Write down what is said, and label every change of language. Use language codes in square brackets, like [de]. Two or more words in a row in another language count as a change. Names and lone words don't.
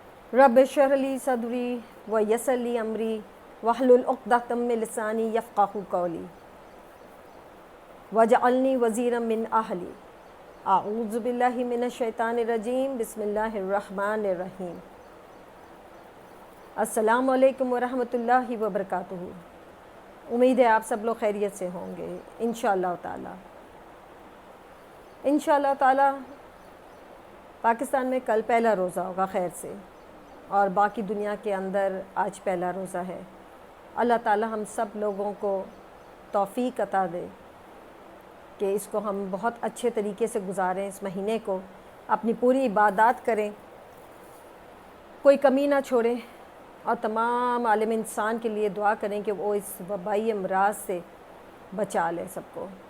[ar] رب اشرح لي صدري ويسر لي أمري واحلل عقدة من لساني يفقهوا قولي واجعلني وزيرا من أهلي أعوذ بالله من الشيطان الرجيم بسم الله الرحمن الرحيم. السلام عليكم ورحمة الله وبركاته. [ur] امید ہے آپ سب لوگ خیریت سے ہوں گے [ar] إن شاء الله تعالى. إن شاء الله تعالى [ur] پاکستان میں کل پہلا روزہ ہوگا خیر سے، اور باقی دنیا کے اندر آج پہلا روزہ ہے. اللہ تعالیٰ ہم سب لوگوں کو توفیق عطا دے کہ اس کو ہم بہت اچھے طریقے سے گزاریں، اس مہینے کو اپنی پوری عبادت کریں، کوئی کمی نہ چھوڑیں، اور تمام عالم انسان کے لیے دعا کریں کہ وہ اس وبائی امراض سے بچا لیں سب کو.